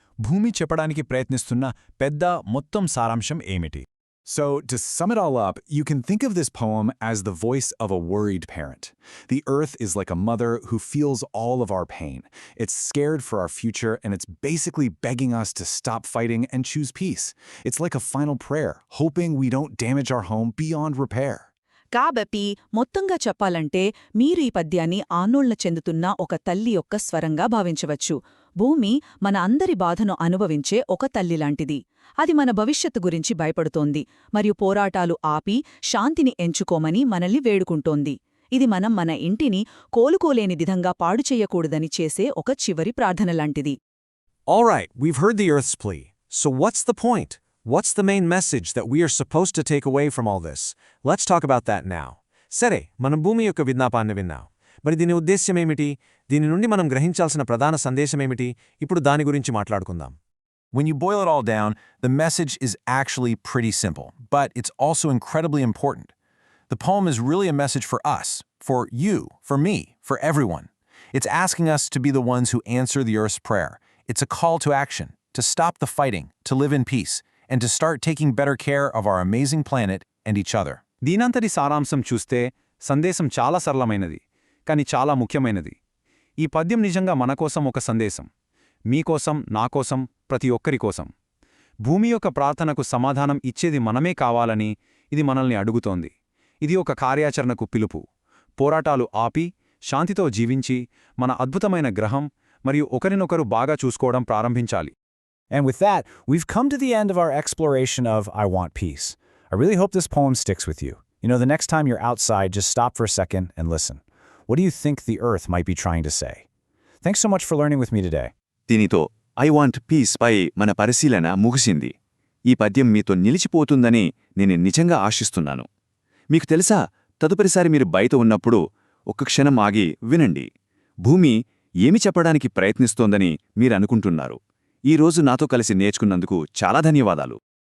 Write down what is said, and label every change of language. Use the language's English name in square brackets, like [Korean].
[Telugu] భూమి చెప్పడానికి ప్రయత్నిస్తున్న పెద్ద మొత్తం సారాంశం ఏమిటి? [English] So, to sum it all up, you can think of this poem as the voice of a worried parent. The earth is like a mother who feels all of our pain. It's scared for our future, and it's basically begging us to stop fighting and choose peace. It's like a final prayer, hoping we don't damage our home beyond repair. [Telugu] కాబట్టి మొత్తంగా చెప్పాలంటే మీరు ఈ పద్యాన్ని ఆందోళన చెందుతున్న ఒక తల్లి యొక్క స్వరంగా భావించవచ్చు. భూమి మన అందరి బాధను అనుభవించే ఒక తల్లిలాంటిది. అది మన భవిష్యత్తు గురించి భయపడుతోంది మరియు పోరాటాలు ఆపి శాంతిని ఎంచుకోమని మనల్ని వేడుకుంటోంది. ఇది మనం మన ఇంటిని కోలుకోలేని విధంగా పాడు చెయ్యకూడదని చేసే ఒక చివరి ప్రార్థనలాంటిది. [English] All right, we've heard the earth's plea. So what's the point? What's the main message that we are supposed to take away from all this? Let's talk about that now. [Telugu] సరే, మనం భూమి యొక్క విజ్ఞాపాన్ని విన్నాం. మరి దీని ఉద్దేశ్యమేమిటి? దీని నుండి మనం గ్రహించాల్సిన ప్రధాన సందేశమేమిటి? ఇప్పుడు దాని గురించి మాట్లాడుకుందాం. [English] When you boil it all down, the message is actually pretty simple, but it's also incredibly important. The poem is really a message for us, for you, for me, for everyone. It's asking us to be the ones who answer the earth's prayer. It's a call to action, to stop the fighting, to live in peace, and to start taking better care of our amazing planet and each other. [Telugu] దీనంతటి సారాంశం చూస్తే సందేశం చాలా సరళమైనది, కాని చాలా ముఖ్యమైనది. ఈ పద్యం నిజంగా మనకోసం ఒక సందేశం. మీకోసం, నాకోసం, ప్రతి ఒక్కరి కోసం. భూమి యొక్క ప్రార్థనకు సమాధానం ఇచ్చేది మనమే కావాలని ఇది మనల్ని అడుగుతోంది. ఇది ఒక కార్యాచరణకు పిలుపు. పోరాటాలు ఆపి, శాంతితో జీవించి, మన అద్భుతమైన గ్రహం మరియు ఒకరినొకరు బాగా చూసుకోవడం ప్రారంభించాలి. [English] And with that, we've come to the end of our exploration of I Want Peace. I really hope this poem sticks with you. You know, the next time you're outside, just stop for a second and listen. What do you think the earth might be trying to say? Thanks so much for learning with me today. [Telugu] దీనితో I want peace పై మన పరిశీలన ముగిసింది. ఈ పద్యం మీతో నిలిచిపోతుందని నేను నిజంగా ఆశిస్తున్నాను. మీకు తెలుసా, తదుపరిసారి మీరు బయట ఉన్నప్పుడు ఒక్క క్షణం ఆగి వినండి. భూమి ఏమి చెప్పడానికి ప్రయత్నిస్తోందని మీరనుకుంటున్నారు. ఈ రోజు నాతో కలిసి నేర్చుకున్నందుకు చాలా ధన్యవాదాలు.